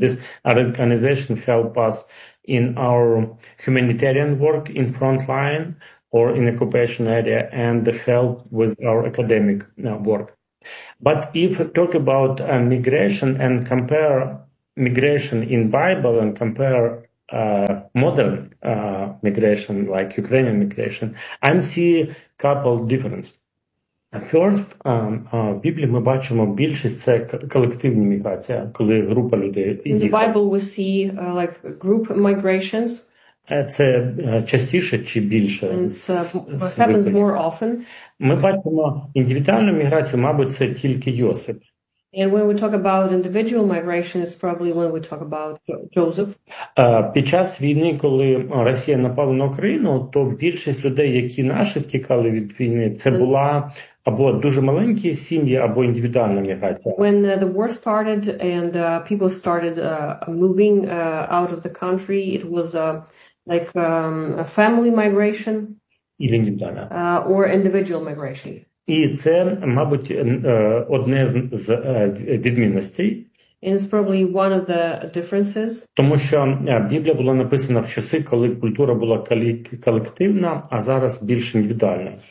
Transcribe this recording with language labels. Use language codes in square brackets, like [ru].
[en] This organization help us in our humanitarian work in front line or in occupation area and help with our academic work. But if we talk about migration and compare migration in Bible and compare modern migration, like Ukrainian migration, I see a couple difference. [uk] First, [ru] в Библии мы [uk] бачим більшість це колективні міграція, коли група людей. [en] In the Bible we see like group migrations. [uk] Це частіше чи більше? [en] It happens more often. [uk] Ми бачимо індивідуальну міграцію, мабуть, це тільки Йосип. [en] And when we talk about individual migration, it's probably when we talk about Joseph. [uk] Під час війни, коли Росія напала на Україну, то більшість людей, які наші втікали від війни, це була або дуже маленькі сім'ї, або індивідуальна міграція. [en] When the war started and people started moving out of the country, it was a family migration. [uk] Или індивідуальна. [en] Or individual migration. [uk] І це, мабуть, одне з відмінностей. [en] It's probably one of the differences. [uk] Тому що Біблія була написана в часи, коли культура була колективна, а зараз більш індивідуальна.